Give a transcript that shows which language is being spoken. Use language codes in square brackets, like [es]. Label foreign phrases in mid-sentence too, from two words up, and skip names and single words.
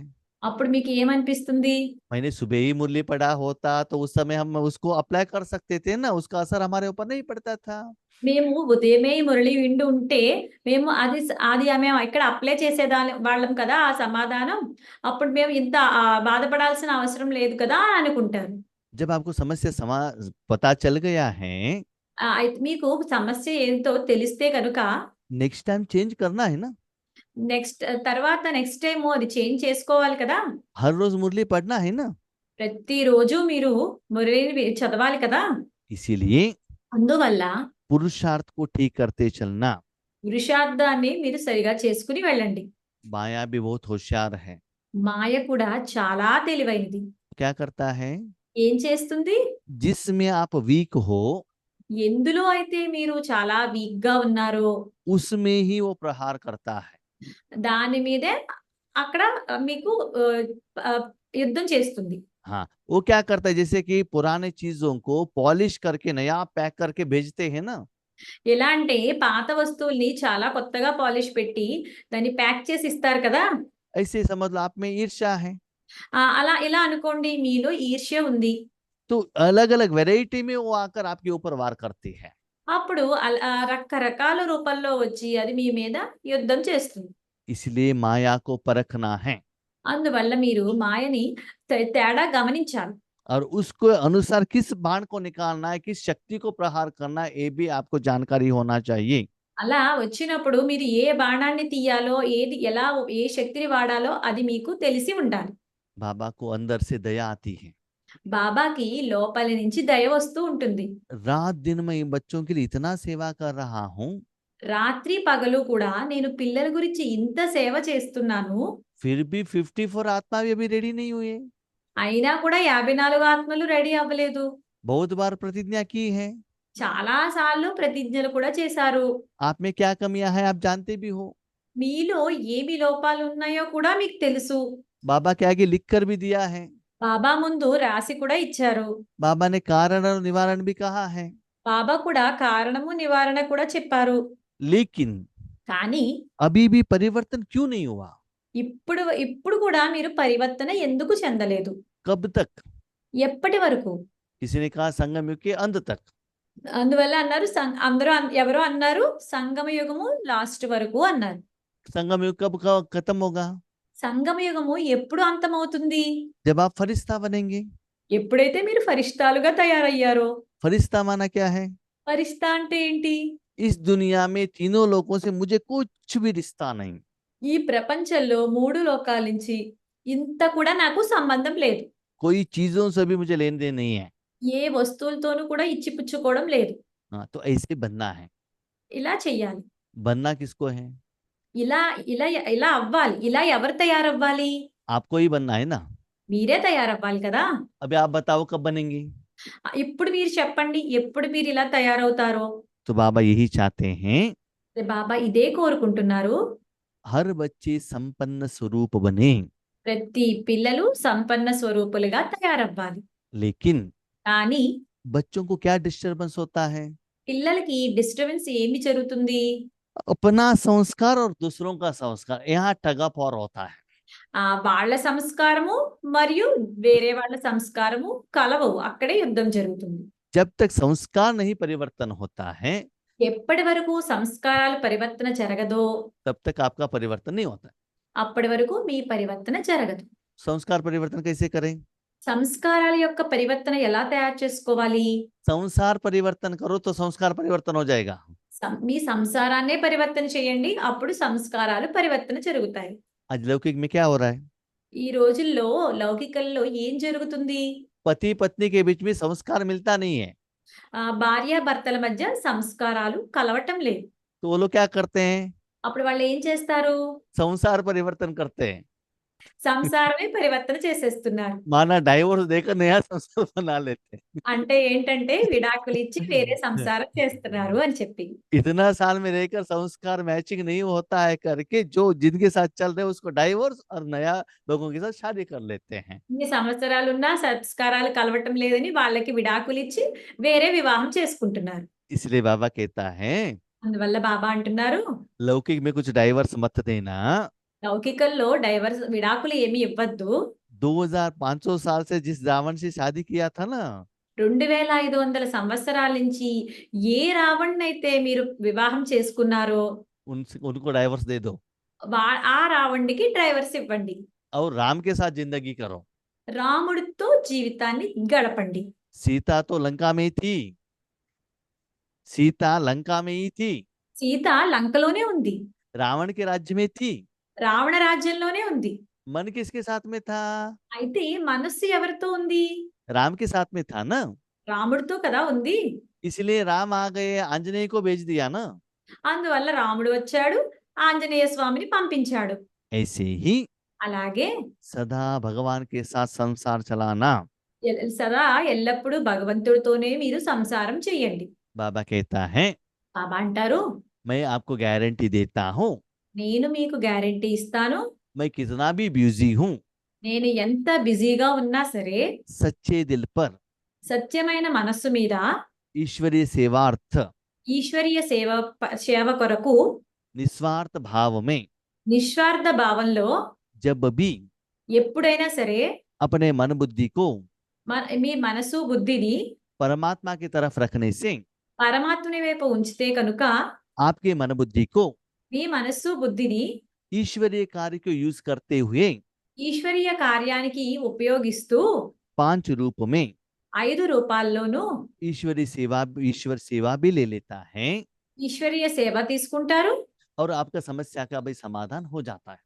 [te] అప్పుడు మీకు ఏమనిపిస్తుంది? [hi] मैंने सुबह ही मुरली पढ़ा होता तो उस समय हम उसको अप्लाई कर सकते थे ना, उसका असर हमारे ऊपर नहीं पड़ता था। [te] మేము ఉదయమే ఈ మురళి వింటూ ఉంటే మేము అది మేము ఇక్కడ అప్లై వాళ్ళం కదా ఆ సమాధానం. అప్పుడు మేము ఇంత బాధపడాల్సిన అవసరం లేదు కదా అని అనుకుంటారు. [hi] जब आपको समस्या पता चल गया है, [te] అయితే మీకు సమస్య ఏంటో తెలిస్తే కనుక [en] next time change [hi] करना है ना, [en] next time [te] అది చేంజ్ చేసుకోవాలి కదా! [hi] हर रोज मुरली पढ़ना है ना। [te] ప్రతిరోజు మీరు మురళిని చదవాలి కదా! [hi] इसीलिए [te] అందువల్ల [hi] पुरुषार्थ को ठीक करते चलना। [te] పురుషార్థాన్ని మీరు సరిగా చేసుకుని వెళ్ళండి. [hi] माया भी बहुत होशियार है। [te] మాయ కూడా చాలా తెలివైనది. [hi] क्या करता है, [te] ఏం చేస్తుంది? [hi] जिसमें आप वीक हो [te] ఎందులో అయితే మీరు చాలా వీక్‌గా ఉన్నారో [hi] उसमें ही वो प्रहार करता है। [te] దాని మీదే అక్కడ మీకు యుద్ధం చేస్తుంది. [hi] हाँ, वो क्या करता है, जैसे कि पुराने चीजों को पॉलिश करके नया पैक करके भेजते हैं ना, [te] ఎలా అంటే పాత వస్తువుల్ని చాలా కొత్తగా పాలిష్ పెట్టి దాన్ని ప్యాక్ చేసి ఇస్తారు కదా! [hi] ऐसे समझ लो आप में ईर्ष्या है, [te] ఇలా అనుకోండి మీలో ఈర్ష్య ఉంది. [hi] तो अलग अलग वैरायटी में वो आकर आपके ऊपर वार करती है। [te] అప్పుడు రకరకాల రూపంలో వచ్చి అది మీ మీద యుద్ధం చేస్తుంది. [hi] इसलिए माया को परखना है [te] అందువల్ల మీరు మాయని తేడా గమనించాలి. [hi] और उसको अनुसार किस बाण को निकालना है, किस शक्ति को प्रहार करना है, ये भी आपको जानकारी होना चाहिए। [te] అలా వచ్చినప్పుడు మీరు ఏ బాణాన్ని తీయాలో, ఎలా ఏ శక్తిని వాడాలో అది మీకు తెలిసి ఉండాలి. [hi] बाबा को अंदर से दया आती है, [te] బాబాకి లోపలి నుంచి దయ వస్తూ ఉంటుంది. [hi] रात दिन में इन बच्चों के लिए इतना सेवा कर रहा हूँ, [te] రాత్రి పగలు కూడా నేను పిల్లల గురించి ఇంత సేవ చేస్తున్నాను. [hi] फिर भी 54 आत्मा भी अभी रेडी नहीं हुए। [te] అయినా కూడా 54 ఆత్మలు రెడీ అవ్వలేదు. [hi] बहुत बार प्रतिज्ञा की है, [te] చాలా సార్లు ప్రతిజ్ఞలు కూడా చేశారు. [hi] आप में क्या कमियां हैं आप जानते भी हो। [te] మీలో ఏమి లోపాలు ఉన్నాయో కూడా మీకు తెలుసు. [hi] बाबा के आगे लिख कर भी दिया है, [te] బాబా ముందు రాసి కూడా ఇచ్చారు. [hi] बाबा ने कारण और निवारण भी कहा है। [te] బాబా కూడా కారణము నివారణ కూడా చెప్పారు. [hi] लेकिन [te] కానీ [hi] अभी भी परिवर्तन क्यों नहीं हुआ? [te] ఇప్పుడు కూడా మీరు పరివర్తన ఎందుకు చెందలేదు? [hi] कब तक? [te] ఎప్పటి వరకు? [hi] किसी ने कहा संगम युग के अंत तक। [te] అందువల్ల అన్నారు ఎవరో అన్నారు సంగమ యుగము లాస్ట్ వరకు అన్నారు. [hi] संगम युग कब खत्म होगा? [te] సంగమ యుగము ఎప్పుడు అంతమవుతుంది? [hi] जब आप फरिश्ता बनेंगे। [te] ఎప్పుడైతే మీరు ఫరిష్తాలుగా తయారయ్యారో. [hi] फरिश्ता माना क्या है? [te] ఫరిష్తా అంటే ఏంటి? [hi] इस दुनिया में तीनों लोगों से मुझे कुछ भी रिश्ता नहीं। [te] ఈ ప్రపంచంలో 3 లోకాల నుంచి ఇంత కూడా నాకు సంబంధం లేదు. [hi] कोई चीजों से भी मुझे लेन देन नहीं है। [te] ఏ వస్తువులతోనూ కూడా ఇచ్చిపుచ్చుకోవడం లేదు. [hi] हाँ, तो ऐसे बनना है। [te] ఇలా చెయ్యాలి. [hi] बनना किसको है? [te] ఇలా ఇలా ఇలా అవ్వాలి. ఇలా ఎవరు తయారవ్వాలి? [hi] आपको ही बनना है ना। [te] మీరే తయారవ్వాలి కదా! [hi] अभी आप बताओ कब बनेंगे? [te] ఇప్పుడు మీరు చెప్పండి. ఎప్పుడు మీరు ఇలా తయారవుతారో? [hi] तो बाबा यही चाहते हैं, [te] బాబా ఇదే కోరుకుంటున్నారు. [hi] हर बच्चे संपन्न स्वरूप बने। [te] ప్రతి పిల్లలు సంపన్న స్వరూపులుగా తయారవ్వాలి. [hi] लेकिन [te] కానీ [hi] बच्चों को क्या डिस्टरबेंस होता है? [te] పిల్లలకి డిస్టర్బెన్స్ ఏమి జరుగుతుంది? [hi] अपना संस्कार और दूसरों का संस्कार, यहाँ [en] tug of war [hi] होता है। [te] వాళ్ళ సంస్కారము మరియు వేరే వాళ్ళ సంస్కారము కలవవు. అక్కడే యుద్ధం జరుగుతుంది. [hi] जब तक संस्कार नहीं परिवर्तन होता है, [te] ఎప్పటి వరకు సంస్కారాల పరివర్తన జరగదో [hi] तब तक आपका परिवर्तन नहीं होता है। [te] అప్పటి వరకు మీ పరివర్తన జరగదు. [hi] संस्कार परिवर्तन कैसे करें? [te] సంస్కారాల యొక్క పరివర్తన ఎలా తయారు చేసుకోవాలి? [hi] संसार परिवर्तन करो तो संस्कार परिवर्तन हो जाएगा। [te] మీ సంసారాన్నే పరివర్తన చేయండి. అప్పుడు సంస్కారాలు పరివర్తన జరుగుతాయి. [hi] आज लौकिक में क्या हो रहा है? [te] ఈ రోజుల్లో లౌకికల్లో ఏం జరుగుతుంది? [hi] पति पत्नी के बीच में संस्कार मिलता नहीं है, [te] భార్యాభర్తల మధ్య సంస్కారాలు కలవటం లేదు. [hi] तो वो लोग क्या करते हैं? [te] అప్పుడు వాళ్ళు ఏం చేస్తారు? [hi] संसार परिवर्तन करते हैं। [te] సంసారమే పరివర్తన చేసేస్తున్నారు. [hi] माना डाइवोर्स देकर नया संसार बना लेते हैं। [te] అంటే ఏంటంటే విడాకులు ఇచ్చి వేరే సంసారం చేస్తున్నారు అని చెప్పి. [hi] इतना साल में रहकर संस्कार मैचिंग नहीं होता है करके जो जिनके साथ चल रहे हैं उसको डाइवोर्स और नया लोगों के साथ शादी कर लेते हैं। [te] ఇన్ని సంవత్సరాలున్నా సంస్కారాలు కలవటం లేదని వాళ్ళకి విడాకులు ఇచ్చి వేరే వివాహం చేసుకుంటున్నారు. [hi] इसलिए बाबा कहता है, [te] అందువల్ల బాబా అంటున్నారు, [hi] लौकिक में कुछ डाइवर्स मत देना। [te] లౌకికల్లో డైవర్స్ విడాకులు ఏమి ఇవ్వద్దు. [hi] 2500 साल से जिस रावण से शादी किया था ना, [te] 2500 సంవత్సరాల నుంచి ఏ రావణ్ణైతే మీరు వివాహం చేసుకున్నారో [hi] उनको डाइवर्स दे दो [te] ఆ రావణుడికి డ్రైవర్స్ ఇవ్వండి. [hi] और राम के साथ जिंदगी करो। [te] రాముడితో జీవితాన్ని గడపండి. [hi] सीता तो लंका में ही थी, सीता लंका में ही थी, [te] సీత లంకలోనే ఉంది. [hi] रावण के राज्य में थी। [te] రావణ రాజ్యంలోనే ఉంది. [hi] मन किसके साथ में था? [te] అయితే మనస్సు ఎవరితో ఉంది? [hi] राम के साथ में था ना। [te] రాముడితో కదా ఉంది. [hi] इसलिए राम आ गए, आंजनेय को भेज दिया ना। [te] అందువల్ల రాముడు వచ్చాడు, ఆంజనేయ స్వామిని పంపించాడు. [hi] ऐसे ही [te] అలాగే [hi] सदा भगवान के साथ संसार चलाना। [te] సదా ఎల్లప్పుడూ భగవంతుడితోనే మీరు సంసారం చెయ్యండి. [hi] बाबा कहता है, [te] బాబా అంటారు, [hi] मैं आपको गारंटी देता हूँ, [te] నేను మీకు గ్యారెంటీ ఇస్తాను. [hi] मैं कितना भी बिजी हूँ, [te] నేను ఎంత బిజీగా ఉన్నా సరే [hi] सच्चे दिल पर [te] సత్యమైన మనస్సు మీద [hi] ईश्वरीय सेवार्थ [te] ఈశ్వరీయ సేవ కొరకు [hi] निस्वार्थ भाव में [te] నిస్వార్థ భావంలో [hi] जब भी [te] ఎప్పుడైనా సరే [hi] अपने मन बुद्धि को [te] మీ మనసు బుద్ధిని [hi] परमात्मा की तरफ रखने से [te] పరమాత్ముని వైపు ఉంచితే కనుక [hi] आपके मन बुद्धि को [te] మీ మనస్సు బుద్ధిని [hi] ईश्वरीय कार्य को यूज करते हुए [te] ఈశ్వరీయ కార్యానికి ఉపయోగిస్తూ [hi] 5 रूप में [te] 5 రూపాల్లోనూ [hi] ईश्वर सेवा भी ले लेता है [te] ఈశ్వరీయ సేవ తీసుకుంటారు. [hi] और आपका समस्या का भी समाधान हो जाता है।